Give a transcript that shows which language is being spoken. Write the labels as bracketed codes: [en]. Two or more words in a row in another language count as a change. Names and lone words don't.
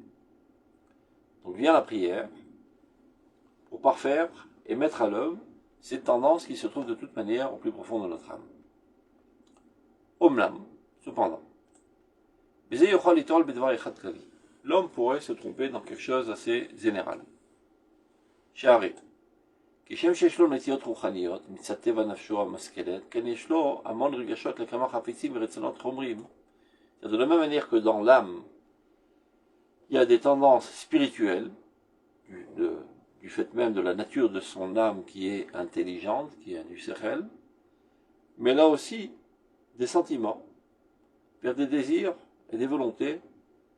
[fr] Donc vient la prière pour parfaire et mettre à l'œuvre cette tendance qui se trouve de toute manière au plus profond de notre âme. Omlam, cependant, l'homme pourrait se tromper dans quelque chose d'assez général. Shari. [he] כשם שיש לו נטיות רוחניות, מצד טבע נפשו המשכלת, כן יש לו המון רגשות לכמה חפיצים ורצונות חומריים. [fr] De la même manière que dans l'âme, il y a des tendances spirituelles, du fait même de la nature de son âme qui est intelligente, qui est du sechel, mais là aussi, des sentiments, vers des désirs et des volontés matérielles.